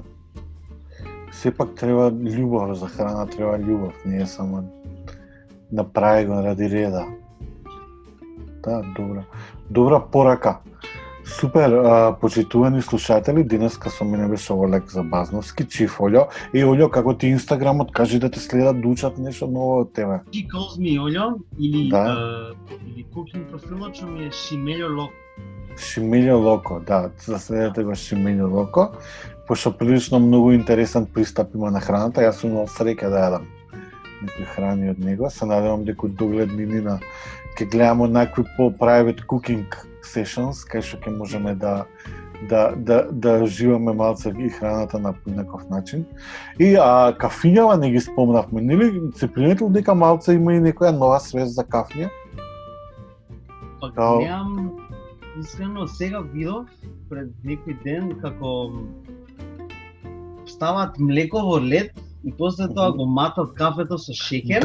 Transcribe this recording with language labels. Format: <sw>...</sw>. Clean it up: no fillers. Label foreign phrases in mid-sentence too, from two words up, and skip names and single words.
<mk>Сепак треба љубов за храна, треба љубов, не е само направи го ради реда. Да, добра порака. Супер, почитувани слушатели, денеска со мене беше Олег Забазновски, Чиф Олјо. И Олјо, како ти Инстаграмот, кажи да те следат, да учат нешто ново од тебе.</mk> <en>She calls me Олјо или</en> <mk>Да. или cooking профилот што ми е Шимељо Локо. Шимељо Локо, да, заследете го Шимељо Локо, пошто прилично многу интересен пристап има на храната. Јас сум имал среќа да јадам некои храни од него. Се надевам дека од догледни дни ќе гледаме некои по-</mk> <en>private cooking sessions,</en> <mk>кај што ќе можеме да живееме малце и храната на некој начин. И кафињава не ги спомнавме, нели? Се приметил дека малце има и некоја нова свест за кафиња? Па немам, искрено сега видов пред некој ден како стават млеко во лед и после тоа го матат кафето со шеќер.</mk>